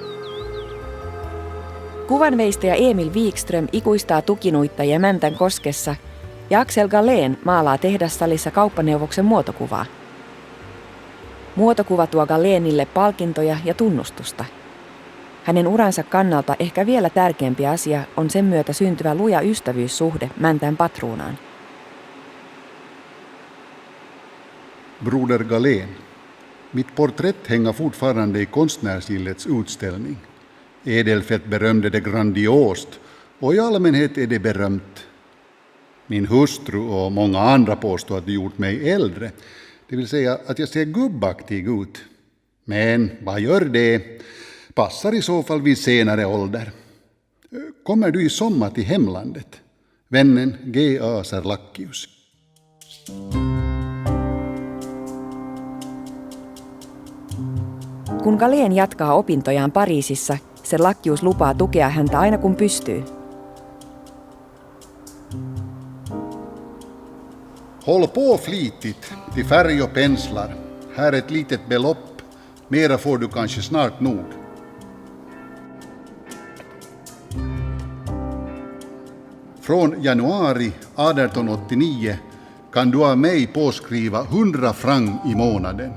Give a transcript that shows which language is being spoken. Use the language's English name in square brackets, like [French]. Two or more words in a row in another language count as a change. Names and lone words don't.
[Finnish] Kuvanveistäjä Emil Wikström ikuistaa tukinuittajia Mäntän koskessa ja Axel Galén maalaa tehdassalissa kauppaneuvoksen muotokuvaa. Muotokuva tuo Galénille palkintoja ja tunnustusta. Hänen uransa kannalta ehkä vielä tärkeämpi asia on sen myötä syntyvä luja ystävyyssuhde Mäntän patruunaan. [Swedish] Broder Galén. Mitt porträtt hänger fortfarande i Konstnärsgillets utställning. Edelfelt berömde det grandiost och i allmänhet är det berömt. Min hustru och många andra påstår att det gjort mig äldre. Det vill säga att jag ser gubbaktig ut. Men vad gör det? Passar i så fall vid senare ålder. Kommer du i sommar till hemlandet? Vännen G.A. Serlackius. [Finnish] Kun Galén jatkaa opintojaan Pariisissa, Serlackius lupaa tukea häntä aina kun pystyy. [Swedish] Håll på flitigt till färg och penslar. Här ett litet belopp. Mera får du kanske snart nog. Från januari 1889 kan du av mig påskriva 100 franc i månaden.